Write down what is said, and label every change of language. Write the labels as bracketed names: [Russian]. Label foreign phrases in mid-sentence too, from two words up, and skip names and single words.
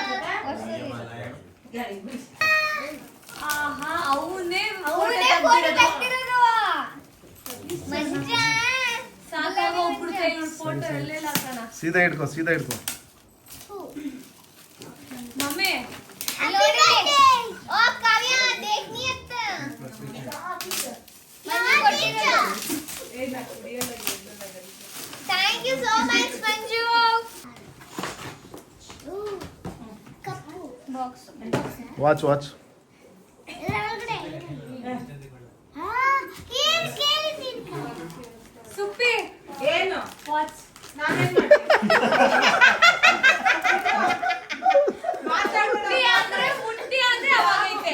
[Kannada] ಆಹಾ ಅವನೇ ಅವನೇ ಫೋಟೋ ತೆಗ್ದಿರೋದು ಮಂಜಾ ಸಾಕಾಗ ಒಬ್ರು ಕೈ ನೋಡಿ ಫೋಟೋ ಎಲ್ಲೆಲ್ಲ ಹಾಕೋಣ ಸೀದಾ ಹಿಡ್ಕೊ ಸೀದಾ ಹಿಡ್ಕೊ. ಮಮ್ಮಿ [Hindi] ओ काव्या देखनी है मंजू [English] thank you so much [Hindi] मंजू बॉक्स [English] watch watch. [Kannada] ಸುಪ್ಪಿ ಏನು ವಾಚ್ ನಾನೇನ್ ಮಾಡಿ ಅಂದ್ರೆ ಮುಟ್ಟಿ ಅಂದ್ರೆ ಅವಾಗೈತೆ